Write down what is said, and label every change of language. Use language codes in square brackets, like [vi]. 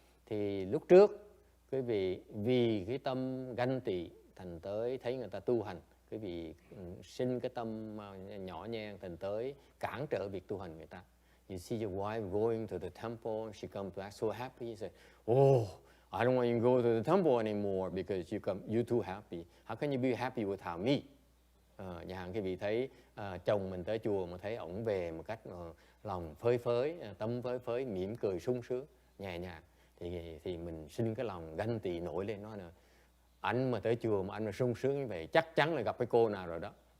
[vi] Thì lúc trước, quý vị vì cái tâm ganh tị thành tới thấy người ta tu hành, quý vị sinh cái tâm nhỏ nhen thành tới cản trở việc tu hành người ta. [en] You see your wife going to the temple, and she comes back so happy. You say, "Oh, I don't want you to go to the temple anymore because you too happy. How can you be happy without me?" [vi] Nhà hàng quý vị thấy chồng mình tới chùa mà thấy ổng về một cách lòng phơi phới, tâm phơi phới, mỉm cười sung sướng, nhẹ nhàng, thì mình sinh cái lòng ganh tị nổi lên, nói là Anh mà tới chùa mà anh mà sung sướng như vậy, chắc chắn là gặp cái cô nào rồi đó.